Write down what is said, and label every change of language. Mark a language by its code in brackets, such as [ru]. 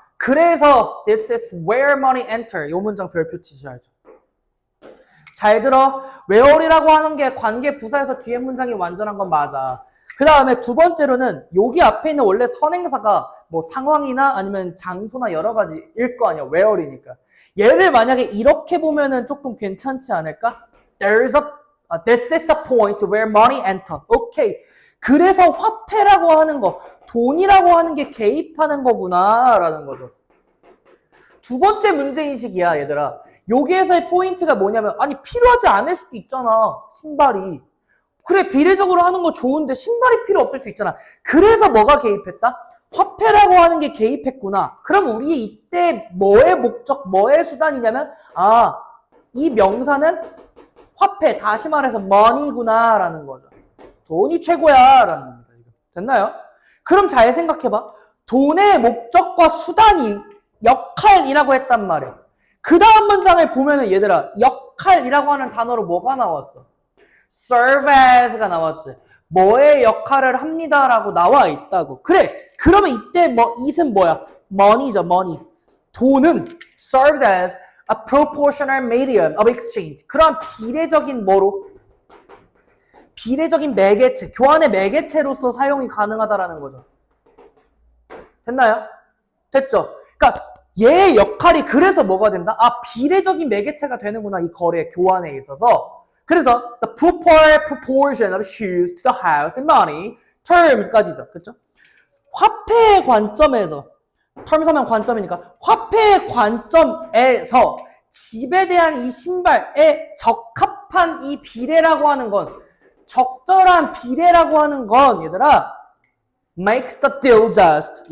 [ko] 그래서 [en] this is where money enter [ko] 이 문장 별표 치셔야죠. 잘 들어. where이라고 하는 게 관계 부사에서 뒤에 문장이 완전한 건 맞아. 그 다음에 두 번째로는 여기 앞에 있는 원래 선행사가 상황이나 아니면 장소나 여러 가지일 거 아니야. where이니까. 얘를 만약에 이렇게 보면은 조금 괜찮지 않을까? [en] This is a point where money enter. [ko] 오케이. 그래서 화폐라고 하는 거, 돈이라고 하는 게 개입하는 거구나 라는 거죠. 두 번째 문제인식이야 얘들아. 여기에서의 포인트가 뭐냐면 필요하지 않을 수도 있잖아. 신발이. 그래 비례적으로 하는 거 좋은데 신발이 필요 없을 수 있잖아. 그래서 뭐가 개입했다? 화폐라고 하는 게 개입했구나. 그럼 우리 이때 뭐의 목적, 뭐의 수단이냐면 이 명사는 화폐, 다시 말해서 money구나 라는 거죠. 돈이 최고야 라는 겁니다. 됐나요? 그럼 잘 생각해봐. 돈의 목적과 수단이 역할이라고 했단 말이야. 그 다음 문장을 보면은 얘들아 역할이라고 하는 단어로 뭐가 나왔어? serve as가 나왔지. 뭐의 역할을 합니다라고 나와 있다고. 그래. 그러면 이때 it은 뭐야? money죠, money. 돈은 [en] serves as a proportional medium of exchange. [ko] 그런 비례적인 비례적인 매개체, 교환의 매개체로서 사용이 가능하다라는 거죠. 됐나요? 됐죠? 그러니까 얘의 역할이 그래서 뭐가 된다? 비례적인 매개체가 되는구나. 이 거래, 교환에 있어서. [en] 그래서 the proper proportion of shoes to the house and money terms까지죠. [ko] 그렇죠? 화폐의 관점에서 terms 하면 관점이니까 화폐의 관점에서 집에 대한 이 신발에 적합한 이 비례라고 하는 건 적절한 비례라고 하는 건 얘들아 [en] makes the deal just.